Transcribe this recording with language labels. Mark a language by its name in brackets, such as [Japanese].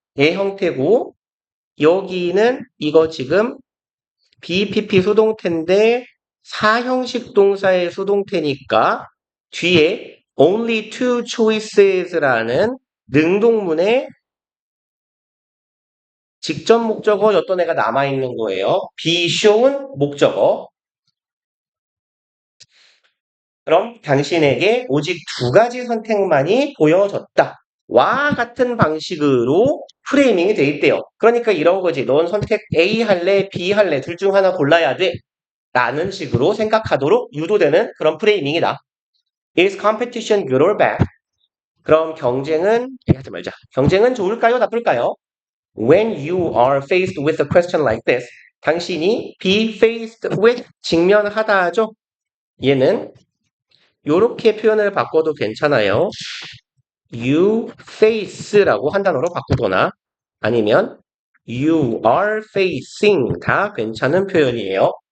[Korean] 의 형태고 여기는 이거 지금 BPP 수동태인데 사형식 동사의 수동태니까 뒤에 only two choices라는 능동문에 직접 목적어였던 애가 남아있는 거예요. [English] be shown 목적어. [Korean] 그럼 당신에게 오직 두 가지 선택만이 보여졌다. 와 같은 방식으로 프레이밍이 돼 있대요. 그러니까 이런 거지. 넌 선택 A 할래, B 할래, 둘 중 하나 골라야 돼. 라는 식으로 생각하도록 유도되는 그런 프레이밍이다. [English] Is competition good or bad? [Korean] 그럼 경쟁은 하지 말자. 경쟁은 좋을까요? 나쁠까요? [English] When you are faced with a question like this, [Korean] 당신이 [English] be faced with [Korean] 직면하다죠. 얘는 이렇게 표현을 바꿔도 괜찮아요. [English] You face라고 [Korean] 한 단어로 바꾸거나 아니면 [English] you are facing [Korean] 다 괜찮은 표현이에요.